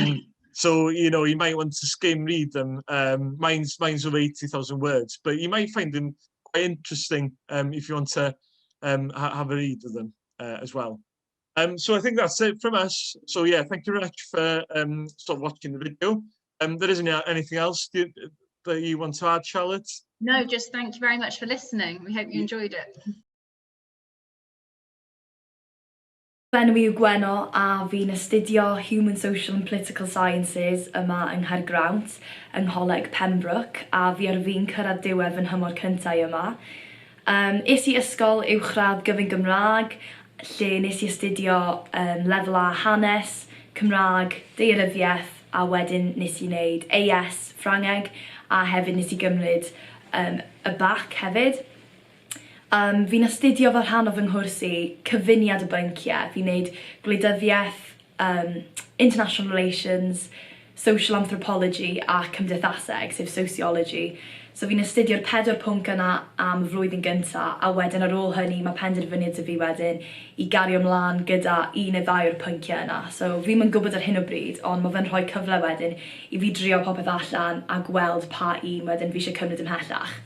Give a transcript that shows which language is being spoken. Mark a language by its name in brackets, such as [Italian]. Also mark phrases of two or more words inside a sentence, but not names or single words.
[English] So you might want to skim read them. Mine's over 80,000 words, but you might find them quite interesting if you want to have a read of them as well. So I think that's it from us. So yeah, thank you very much for sort of watching the video. There isn't anything else that you want to add, Charlotte? No, just thank you very much for listening. We hope you enjoyed it. [Welsh] Enw i yw Gweno a fi'n astudio [English] Human, Social and Political Sciences [Welsh] yma yng Nghaergrawnt yng Ngholeg Pembroke a fi ar fi'n cyrraedd diwedd fy nhymor cyntaf yma. Es i ysgol uwchradd gyfun Gymraeg lle nes i astudio lefel A hanes, Cymraeg, daearyddiaeth a wedyn nes i wneud AS Ffrangeg a hefyd nes i gymryd y BAC hefyd. Fi'n astudio fel rhan o fy nghwrs i cyfuniad y bynciau. Fi'n wneud gwleidyddiaeth, [English] international relations, social anthropology [Welsh] a cymdeithaseg, sef [English] sociology. [Welsh] So fi'n astudio'r 4 pwnc yna am y flwyddyn gyntaf, a wedyn ar ôl hynny mae penderfyniad y fi wedyn i gario ymlaen gyda 1 neu 2 o'r pynciau yna. So fi'n yn gwybod ar hyn o bryd, ond mae fe'n rhoi cyfle wedyn i fi drio popeth allan a gweld pa un wedyn fi eisiau cymryd ymhellach.